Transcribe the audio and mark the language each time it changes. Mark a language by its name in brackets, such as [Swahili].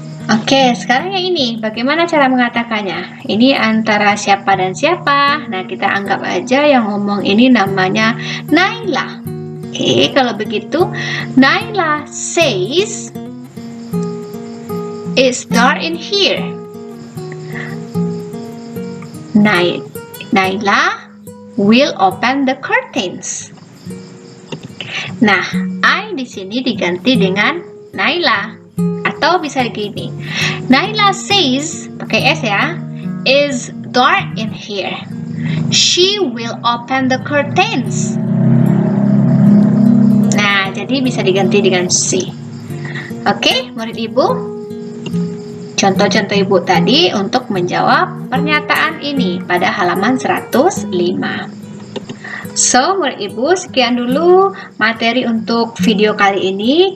[Indonesian] Oke, sekarang yang ini, bagaimana cara mengatakannya? Ini antara siapa dan siapa? Nah, kita anggap aja yang ngomong ini namanya Naila. Oke, kalau begitu, [English] Naila says, it's dark in here. Naila will open the curtains. [Indonesian] Nah, I di sini diganti dengan Naila. Atau bisa gini, [English] Naila says, [Indonesian] pakai S ya, [English] is dark in here. She will open the curtains. [Indonesian] Nah, jadi bisa diganti dengan she. Oke, murid ibu. Contoh-contoh ibu tadi untuk menjawab pernyataan ini pada halaman 105. So, murid ibu, sekian dulu materi untuk video kali ini.